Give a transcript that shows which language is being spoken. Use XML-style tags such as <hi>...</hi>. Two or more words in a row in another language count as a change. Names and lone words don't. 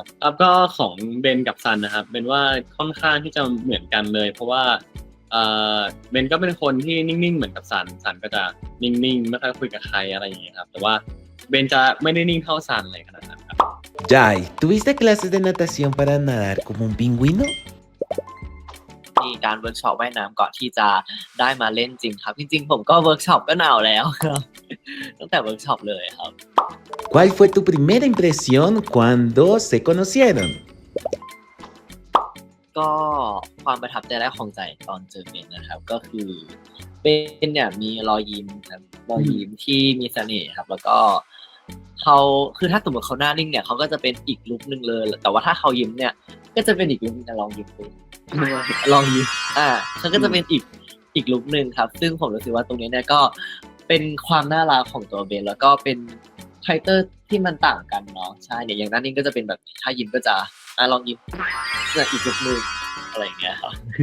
<th>ครับก็ของเบนกับซันนะครับเป็นว่าค่อนข้างที่จะเหมือนกันเลยเพราะว่าเบนก็เป็นคนที่นิ่งๆเหมือนกับซันก็จะนิ่งๆไม่ค่อยคุยกับใครอะไรอย่างเงี้ยครับแต่ว่าเบนจะไม่ได้นิ่งเท่าซันเลยขนาดนั้นครับ</th> <es>Jai, ¿tuviste clases de natación para nadar como un pingüino?</es> <th>มีการเวิร์กช็อปว่ายน้ำก่อนที่จะได้มาเล่นจริงครับจริงๆผมก็เวิร์กช็อปก็หนาวแล้วครับตั้งแต่เวิร์กช็อปเลยครับ</th> <es>¿Cuál fue tu primera impresión cuando se conocieron?</es> <th>ก็ความประทับใจแรกของใจตอนเจอเบนนะครับก็คือเป็นเนี่ยมีรอยยิ้มครับรอยยิ้มที่มีเส น่ห์ครับแล้วก็เขาคือถ้าสมมติเขาหน้านิ่งเนี่ยเขาก็จะเป็นอีกลุคนึงเลยแต่ว่าถ้าเขายิ้มเนี่ยก็จะเป็นอีกลุคนึงลองยิ้มดูลองยิ้มเขาก็จะเป็นอีกลุคนึงครับซึ่งผมรู้สึกว่าตรงนี้เนี่ยก็เป็นความน่ารักของตัวเบนแล้วก็เป็นคาแรคเตอร์ที่มันต่างกันเนาะใช่เนี่ยอย่างหน้านิ่งก็จะเป็นแบบถ้ายิ้มก็จะลองยิ้มเนี่ยอีกลุคนึงอะไรอย่างเงี้ยครับ</th>